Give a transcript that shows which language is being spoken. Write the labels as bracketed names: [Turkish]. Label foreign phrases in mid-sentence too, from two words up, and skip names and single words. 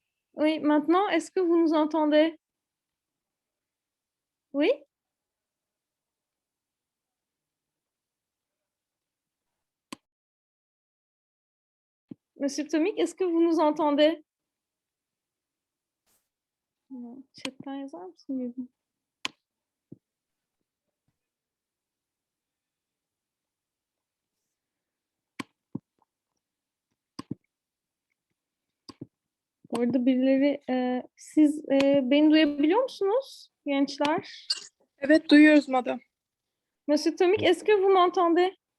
[French] Oui, maintenant, est-ce que vous nous entendez? Oui? Monsieur Tomik, est-ce que vous nous entendez? Non, [Turkish] Orada birileri, siz beni duyabiliyor musunuz gençler? Evet, duyuyoruz madam. [French] Monsieur Tomik, est-ce que vous m'entendez?